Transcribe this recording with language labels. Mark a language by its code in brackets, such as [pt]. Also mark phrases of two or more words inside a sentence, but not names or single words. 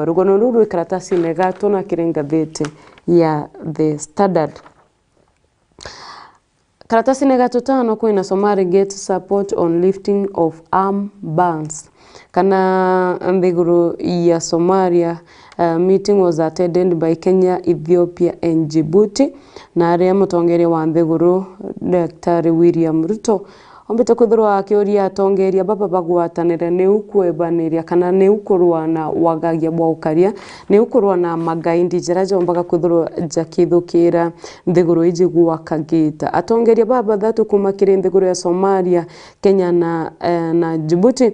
[mer] Rugono ruru karatasi-ini gatuna kirengatheti ya The Standard. Karatasi-ini gatutano kwina [en] Somali get support on lifting of arm bans. [mer] Kana Nthiguru ya Somalia [en] meeting was attended by Kenya, Ethiopia and Djibouti [mer] na aria mutongeri wa Nthiguru Dr. William Ruto ombite kwithirwa akiuria atongeria baba bagwatanire ni ukwebaniria kana ni ukurwa na wagagia bwa ukaria ni ukurwa na magaindi njira jombaga kwithirwa jakithukira Nthiguru iji gwakagita atongeria baba thatu kuma kiri Nthiguru ya Somalia, Kenya na Djibouti